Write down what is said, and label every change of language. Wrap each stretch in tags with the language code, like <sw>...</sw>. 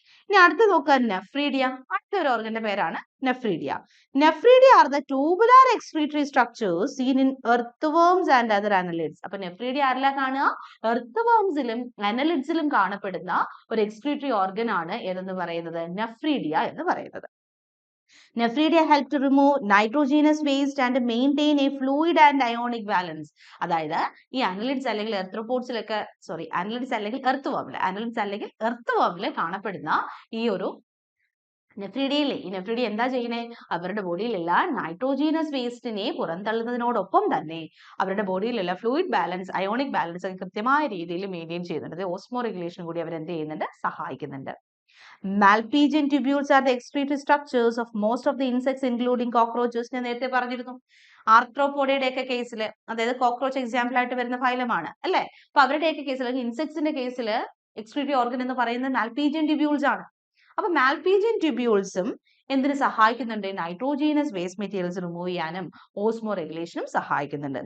<ml>ഇനി അടുത്ത് നോക്കുക, നെഫ്രീഡിയ. അടുത്തൊരു ഓർഗന്റെ പേരാണ് nephridia.</ml> <en>Nephridia are the tubular excretory structures seen in earthworms and other annelids.</en> <ml>അപ്പൊ നെഫ്രീഡിയ ആരെല്ലാം കാണുക, എർത്ത്വേംസിലും അനലിഡ്സിലും കാണപ്പെടുന്ന ഒരു എക്സ്ക്രീറ്ററി ഓർഗൻ ആണ് ഏതെന്ന് പറയുന്നത്, നെഫ്രീഡിയ എന്ന് പറയുന്നത്.</ml> <en>Nephridia help to remove nitrogenous waste and maintain a fluid and ionic balance.</en> <ml>അതായത് ഈ അനലിഡ്സ് അല്ലെങ്കിൽ എർത്രോപോഡ്സിലൊക്കെ അനലിഡ്സ് അല്ലെങ്കിൽ എർത്ത്വേമിൽ കാണപ്പെടുന്ന ഈ ഒരു നെഫ്രീഡിയയിലെ, ഈ നെഫ്രീഡിയ എന്താ ചെയ്യുന്നത്, അവരുടെ ബോഡിയിലുള്ള നൈട്രോജീനസ് വേസ്റ്റിനെ പുറന്തള്ളുന്നതിനോടൊപ്പം തന്നെ അവരുടെ ബോഡിയിലുള്ള ഫ്ലൂയിഡ് ബാലൻസ്, അയോണിക് ബാലൻസ് ഒക്കെ കൃത്യമായ രീതിയിൽ മെയിൻറ്റെയിൻ ചെയ്യുന്നുണ്ട്. ഓസ്മോ റെഗുലേഷൻ കൂടി അവർ എന്ത് ചെയ്യുന്നുണ്ട്, സഹായിക്കുന്നുണ്ട്.</ml> <en>Malpighian tubules are the excretory structures of most of the insects including cockroaches.</en> <ml>ഞാൻ നേരത്തെ പറഞ്ഞിരുന്നു, ആർത്രോപോഡയുടെ ഒക്കെ കേസിൽ, അതായത് കോക്രോച്ച് എക്സാമ്പിൾ ആയിട്ട് വരുന്ന ഫൈലമാണ് അല്ലെ, അപ്പൊ അവരുടെയൊക്കെ കേസിൽ ഇൻസെക്ട്സിന്റെ കേസിൽ എക്സ്ക്രീറ്ററി ഓർഗൻ എന്ന് പറയുന്നത് മാൽപീജിയൻ ട്യൂബ്യൂൾസ് ആണ്. അപ്പൊ മാൽപീജിയൻ ട്യൂബ്യൂൾസും എന്തിനു സഹായിക്കുന്നുണ്ട്, നൈട്രോജീനസ് വേസ്റ്റ് മെറ്റീരിയൽസ് റിമൂവ് ചെയ്യാനും ഓസ്മോ റെഗുലേഷനും സഹായിക്കുന്നുണ്ട്.</ml>